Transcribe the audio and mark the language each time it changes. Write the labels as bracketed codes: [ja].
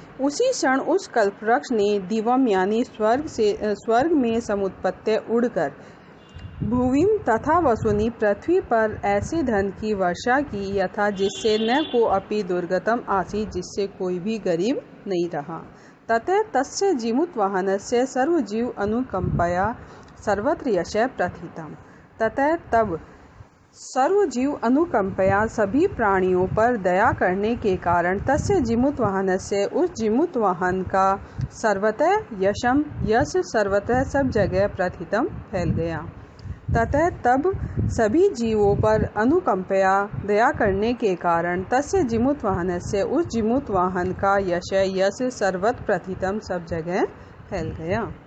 [hi] उसी क्षण उस कल्पवृक्ष ने [sa] दिवम [hi] यानी स्वर्ग में [sa] समुत्पत्य [hi] उड़कर [sa] भूविम तथा वसूनि [hi] पृथ्वी पर ऐसे धन की वर्षा की, [sa] यथा [hi] जिससे [sa] न को अपि दुर्गतम आसीत्, [hi] जिससे कोई भी गरीब नहीं रहा। [sa] ततः तस्य जीमूतवाहनस्य सर्वजीव अनुकंपया सर्वत्र यश प्रथितम्। ततः [hi] तब [sa] सर्वजीव अनुकंपया [hi] सभी प्राणियों पर दया करने के कारण [sa] तस्य जीमूतवाहनस्य [hi] उस जीमूतवाहन का [sa] सर्वतः यश सर्वतः [hi] सब जगह [sa] प्रथितम [hi] फैल गया। [sa] ततः [hi] तब सभी जीवों पर [sa] अनुकंपया [hi] दया करने के कारण [sa] तस्य जीमूतवाहनस्य [hi] उस जीमूतवाहन का [sa] यश सर्वत्र प्रथितम [hi] सब जगह फैल गया।